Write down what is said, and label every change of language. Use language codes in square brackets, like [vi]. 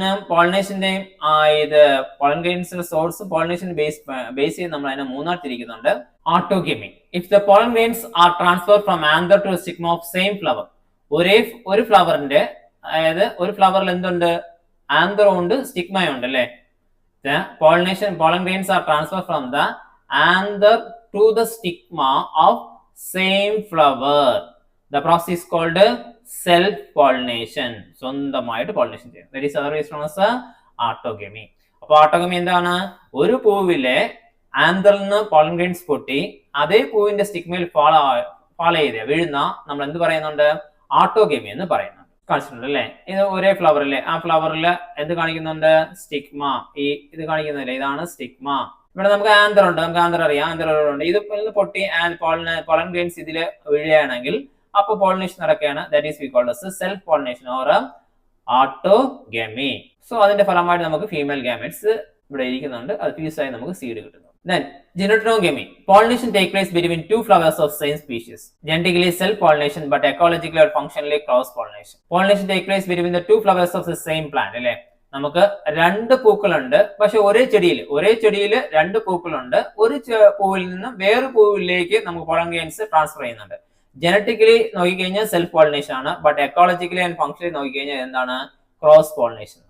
[ml] പോളിനേഷന്റെയും ഇത് pollen ഗ്രെയിൻസിന്റെ source pollination base ചെയ്ത് നമ്മൾ അതിനെ മൂന്നായിട്ട് തിരിക്കുന്നുണ്ട്. ഓട്ടോഗെമി. [en] If the pollen grains are transfer from anther to stigma of same flower. [ml] ഒരു ഫ്ലവറിന്റെ, അതായത് ഒരു ഫ്ലവറിൽ എന്തുണ്ട്? ആന്തറും ഉണ്ട് സ്റ്റിഗ്മയും ഉണ്ട് അല്ലെ. [en] pollen grains are transferred from the anther to the stigma of same flower. The process is called self pollination. [ml] സ്വന്തമായിട്ട് pollination ചെയ്യും. [en] That is otherwise known as autogamy. [ml] അപ്പോൾ autogamy എന്താണ്? ഒരു പൂവിലെ ആന്തറിൽ നിന്ന് പോളൻ ഗ്രെയിൻസ് പൊട്ടി അതേ പൂവിന്റെ സ്റ്റിഗ്മയിൽ ഫാളോ ചെയ്ത് വീഴുന്ന നമ്മൾ എന്ത് പറയുന്നുണ്ട്? autogamy എന്ന് പറയുന്നു. കാണിച്ചിട്ടുണ്ട് അല്ലെ. ഇത് ഒരേ ഫ്ലവറിലെ ആ ഫ്ലവറിൽ എന്ത് കാണിക്കുന്നുണ്ട്? സ്റ്റിഗ്മ. ഇത് കാണിക്കുന്നില്ല, ഇതാണ് സ്റ്റിഗ്മ. ഇവിടെ നമുക്ക് ആന്തർ ഉണ്ട്, നമുക്ക് ആന്തർ അറിയാം, ആന്തറുണ്ട്. ഇത് പൊട്ടി പോളൻ ഗ്രെയിൻസ് ഇതിൽ വീഴുകയാണെങ്കിൽ അപ്പോൾ പോളിനേഷൻ നടക്കുകയാണ്. [en] That is we called as self pollination or autogamy. [ml] So അതിന്റെ ഫലമായിട്ട് നമുക്ക് ഫീമെയിൽ ഗാമെറ്റ്സ് ഇവിടെ ഇരിക്കുന്നുണ്ട്. അത് ഫ്യൂസ് ആയി നമുക്ക് സീഡ് കിട്ടുന്നു. [en] Then genotogamy. Pollination takes place between two flowers of same species. Genetically self-pollination, but ecologically or functionally cross-pollination. Pollination takes place between the two flowers of the same plant. [ml] അല്ലേ, നമുക്ക് രണ്ട് പൂക്കളുണ്ട്, പക്ഷെ ഒരേ ചെടിയിൽ രണ്ട് പൂക്കളുണ്ട്. ഒരു പൂവിൽ നിന്ന് വേറെ പൂവിലേക്ക് നമുക്ക് പോളൻ ഗ്രെയിൻസ് ട്രാൻസ്ഫർ ചെയ്യുന്നുണ്ട്. ജനറ്റിക്കലി നോക്കിക്കഴിഞ്ഞാൽ സെൽഫ് പോളിനേഷൻ ആണ്, ബട്ട് എക്കോളജിക്കലി ആൻഡ് ഫംഗ്ഷനലി നോക്കിക്കഴിഞ്ഞാൽ എന്താണ്? Cross pollination.